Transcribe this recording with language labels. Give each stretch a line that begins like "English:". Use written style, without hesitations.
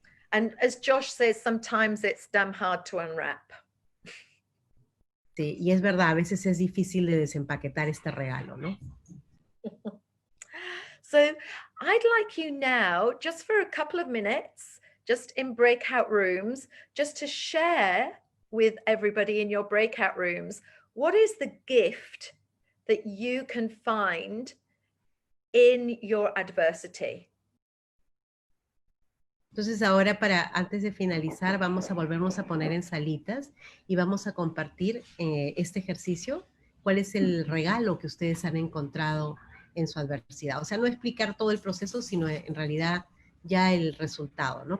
English: And as Josh says, sometimes it's damn hard to unwrap.
Spanish: Sí, y es verdad, a veces es difícil de desempaquetar este regalo, ¿no?
English: So I'd like you now, just for a couple of minutes, just in breakout rooms, just to share with everybody in your breakout rooms, what is the gift that you can find in your adversity?
Spanish: Entonces ahora antes de finalizar, vamos a volvernos a poner en salitas y vamos a compartir este ejercicio, cuál es el regalo que ustedes han encontrado en su adversidad. O sea, no explicar todo el proceso, sino en realidad ya el resultado, ¿no?